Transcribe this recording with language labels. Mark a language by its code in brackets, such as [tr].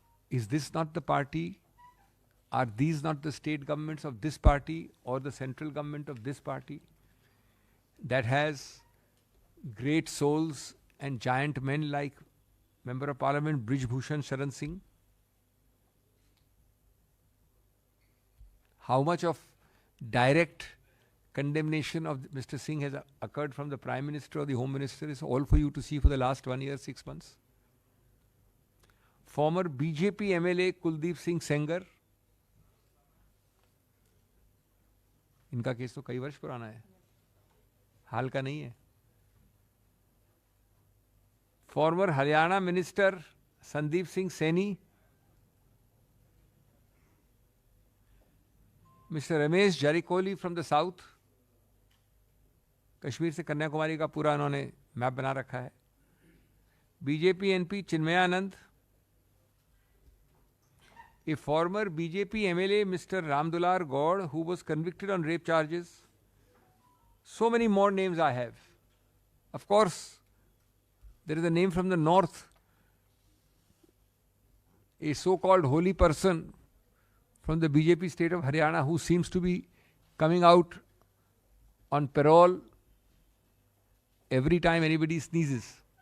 [en] Is this not the party? Are these not the state governments of this party or the central government of this party that has great souls and giant men like Member of Parliament Brij Bhushan Sharan Singh? How much of direct condemnation of Mr. Singh has occurred from the Prime Minister or the Home Minister is all for you to see for the last 1 year, 6 months. Former BJP MLA Kuldeep Singh Sengar, [hi] इनका case तो कई वर्ष पुराना है, हाल का नहीं है. [en] Former Haryana Minister Sandeep Singh Saini, Mr. Ramesh Jarikoli from the South, [hi] Kashmir से कन्याकुमारी का पूरा उन्होंने मैप बना रखा है. BJP NP Chinmayanand, [en] a former BJP MLA Mr. Ramdular Gaur who was convicted on rape charges. So many more names I have. Of course, there is a name from the north, a so-called holy person from the BJP state of Haryana who seems to be coming out on parole every time anybody sneezes.